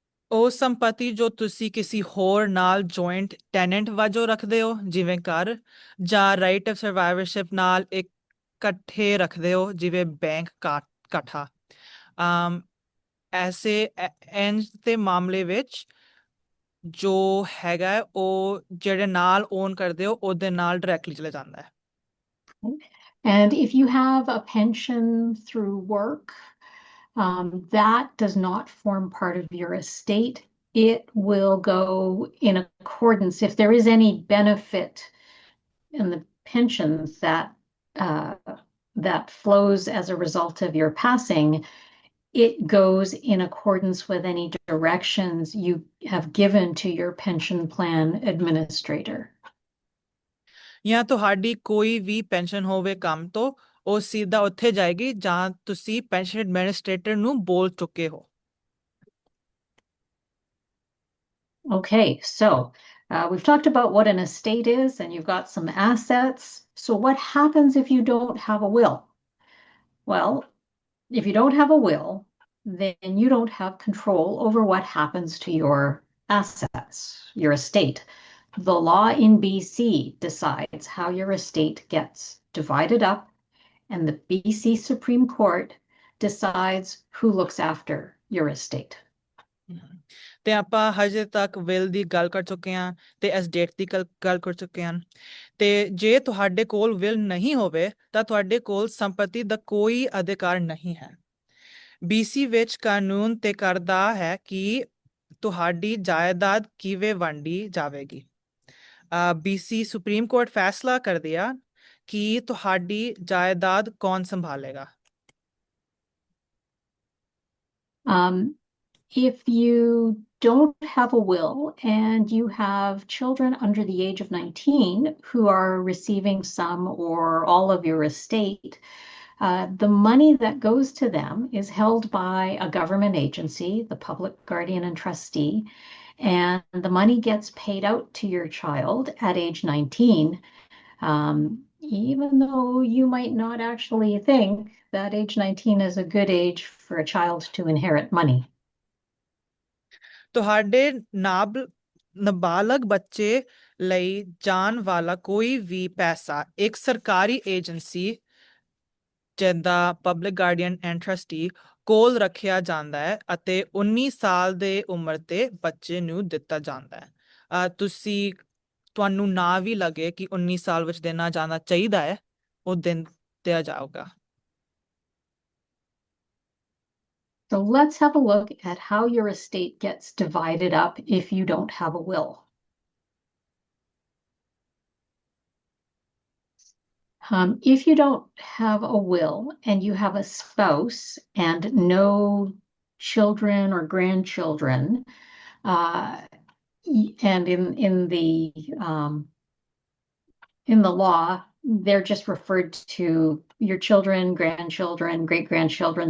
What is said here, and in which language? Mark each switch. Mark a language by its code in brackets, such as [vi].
[pa] ਉਹ ਸੰਪਤੀ ਜੋ ਤੁਸੀਂ ਕਿਸੇ ਹੋਰ ਨਾਲ ਜੁਆਇੰਟ ਟੈਨੈਂਟ ਵਜੋਂ ਰੱਖਦੇ ਹੋ ਜਿਵੇਂ ਘਰ ਜਾਂ ਰਾਈਟ ਆਫ ਸਰਵਾਈਵਰਸ਼ਿਪ ਨਾਲ ਇਕੱਠੇ ਰੱਖਦੇ ਹੋ ਜਿਵੇਂ ਬੈਂਕ ਇਕੱਠਾ ਐਸੇ ਇੰਜ ਦੇ ਮਾਮਲੇ ਵਿੱਚ ਜੋ ਹੈਗਾ ਹੈ, ਉਹ ਜਿਹੜੇ ਨਾਲ ਓਨ ਕਰਦੇ ਹੋ ਉਹਦੇ ਨਾਲ ਡਾਇਰੈਕਟਲੀ ਚਲੇ ਜਾਂਦਾ ਹੈ [en] And if you have a pension through work, that does not form part of your estate. It will go in accordance, if there is any benefit in the pensions that flows as a result of your passing, it goes in accordance with any directions you have given to your pension plan administrator. [pa] ਜਾਂ ਤੁਹਾਡੀ ਕੋਈ ਵੀ pension ਹੋਵੇ ਕੰਮ ਤੋਂ ਉਹ ਸਿੱਧਾ ਉੱਥੇ ਜਾਏਗੀ ਜਾਂ ਤੁਸੀਂ ਪੈਨਸ਼ਨ ਐਡਮਿਨਿਸਟ੍ਰੇਟਰ ਨੂੰ ਬੋਲ ਚੁੱਕੇ ਹੋ [en] Okay, so we've talked about what an estate is, and you've got some assets. So what happens if you don't have a will? Well, if you don't have a will, then you don't have control over what happens to your assets, your estate. The law in BC decides how your estate gets divided up, and the BC Supreme Court decides who looks after your estate. [pa] ਤੇ ਆਪਾਂ ਹਜੇ ਤੱਕ will ਦੀ ਗੱਲ ਕਰ ਚੁੱਕੇ ਹਾਂ ਤੇ estate ਦੀ ਗੱਲ ਕਰ ਚੁੱਕੇ ਹਾਂ ਤੇ ਜੇ ਤੁਹਾਡੇ ਕੋਲ ਵਿਲ ਨਹੀਂ ਹੋਵੇ ਤਾਂ ਤੁਹਾਡੇ ਕੋਲ ਸੰਪਤੀ ਦਾ ਕੋਈ ਅਧਿਕਾਰ ਨਹੀਂ ਹੈ BC ਵਿੱਚ ਕਾਨੂੰਨ ਤੇ ਕਰਦਾ ਹੈ ਕਿ ਤੁਹਾਡੀ ਜਾਇਦਾਦ ਕਿਵੇਂ ਵੰਡੀ ਜਾਵੇਗੀ BC ਸੁਪਰੀਮ ਕੋਰਟ ਫੈਸਲਾ ਕਰਦੀ ਆ ਕਿ ਤੁਹਾਡੀ ਜਾਇਦਾਦ ਕੌਣ ਸੰਭਾਲੇਗਾ [en] If you don't have a will and you have children under the age of 19 who are receiving some or all of your estate, the money that goes to them is held by a government agency, the public guardian and trustee, and the money gets paid out to your child at age 19, even though you might not actually think that age 19 is a good age for a child to inherit money. [pa] ਤੁਹਾਡੇ ਨਾਬਾਲਗ ਬੱਚੇ ਲਈ ਜਾਣ ਵਾਲਾ ਕੋਈ ਵੀ ਪੈਸਾ ਇੱਕ ਸਰਕਾਰੀ ਏਜੰਸੀ ਜਿੱਦਾਂ ਪਬਲਿਕ ਗਾਰਡੀਅਨ ਐਂਡ ਟਰਸਟੀ ਕੋਲ ਰੱਖਿਆ ਜਾਂਦਾ ਹੈ ਅਤੇ 19 ਸਾਲ ਦੇ ਉਮਰ ਤੇ ਬੱਚੇ ਨੂੰ ਦਿੱਤਾ ਜਾਂਦਾ ਹੈ ਤੁਹਾਨੂੰ ਨਾ ਵੀ ਲੱਗੇ ਕਿ 19 ਸਾਲ ਵਿੱਚ ਦੇਣਾ ਜਾਣਾ ਚਾਹੀਦਾ ਹੈ ਉਹ ਦਿਨ ਦਿਆ ਜਾਊਗਾ [en] So let's have a look at how your estate gets divided up if you don't have a will. If you don't have a will and you have a spouse and no children or grandchildren, and in the law, they're just referred to your children, grandchildren, great-grandchildren.